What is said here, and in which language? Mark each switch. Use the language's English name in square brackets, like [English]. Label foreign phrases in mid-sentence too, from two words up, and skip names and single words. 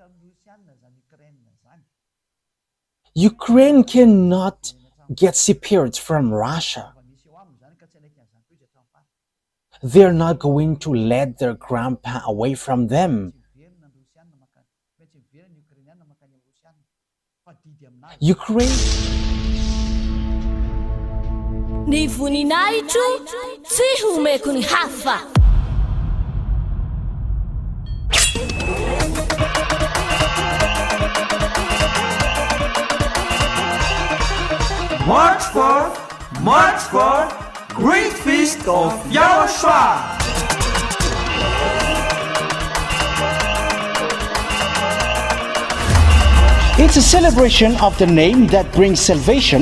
[English] Ukraine cannot get separated from Russia. They're not going to let their grandpa away from them. Ukraine. [Malagasy] Ny voninahitro tsy homeko ny hafa. [English] March 4, Great Feast of YAHOSHUAH. It's a celebration of the name that brings salvation,